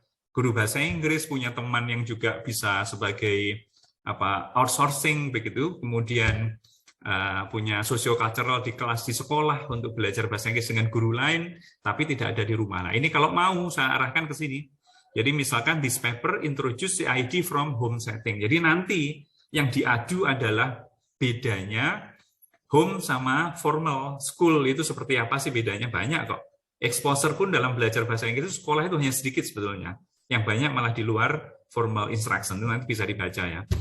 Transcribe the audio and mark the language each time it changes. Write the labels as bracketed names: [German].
[Indonesian] guru bahasa Inggris, punya teman yang juga bisa sebagai outsourcing begitu, kemudian punya socio-cultural di kelas di sekolah untuk belajar bahasa Inggris dengan guru lain, tapi tidak ada di rumah. Nah, ini kalau mau saya arahkan ke sini. Jadi misalkan [English] this paper introduce CID from home setting. [Indonesian] Jadi nanti yang diadu adalah bedanya home sama formal school itu seperti apa sih bedanya? Banyak kok. Exposure pun dalam belajar bahasa Inggris sekolah itu hanya sedikit sebetulnya. Yang banyak malah di luar formal instruction. Itu nanti bisa dibaca ya.